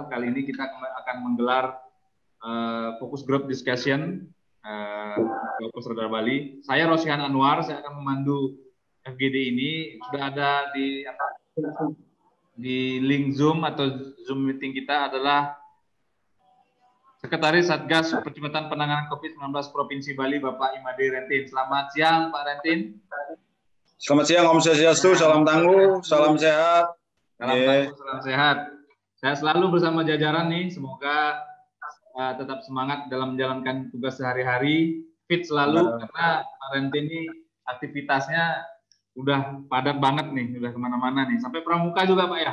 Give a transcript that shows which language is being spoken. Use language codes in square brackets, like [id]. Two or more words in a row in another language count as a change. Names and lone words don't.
[id] Kali ini kita akan menggelar fokus [en] group discussion [id] fokus Radar Bali. Saya Rosihan Anwar, saya akan memandu FGD ini. Sudah ada di link Zoom atau Zoom meeting kita adalah Sekretaris Satgas Percepatan Penanganan COVID-19 Provinsi Bali, Bapak Imade Rentin. Selamat siang, Pak Rentin. Selamat siang, [ban] Om Swastiastu, [id] salam tangguh, salam sehat. Salam tangguh, salam sehat. Saya selalu bersama jajaran nih, semoga tetap semangat dalam menjalankan tugas sehari-hari, fit selalu, karena Pak Rentin ini aktivitasnya udah padat banget nih, udah kemana-mana nih, sampai pramuka juga Pak ya?